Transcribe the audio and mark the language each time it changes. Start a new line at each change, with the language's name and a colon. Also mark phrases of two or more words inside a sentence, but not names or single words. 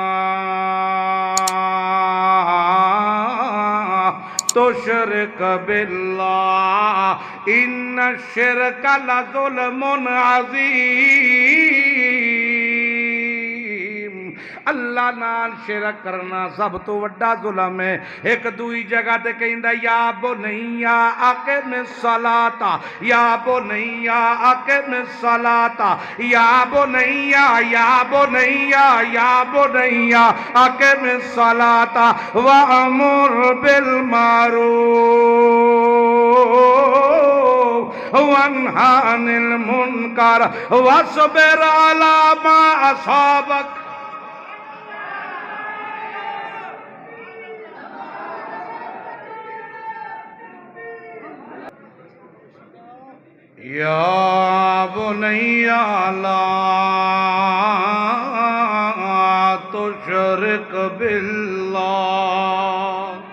Arabic: تشرک باللہ ان الشرک لظلم عظیم
Punjabi: اللہ نال شرک کرنا سب تو وڈا ظلم ہے۔ ایک دوئی جگہ تے کہندا
Arabic: یا بنیا اقم الصلاۃ یا بنیا اقم الصلاۃ یا بنیا یا بنیا یا بنیا اقم الصلاۃ وامر بالمعروف وانہا عن المنکر واصبر علی ما اصابک۔ یا بنی لا تشرک باللہ،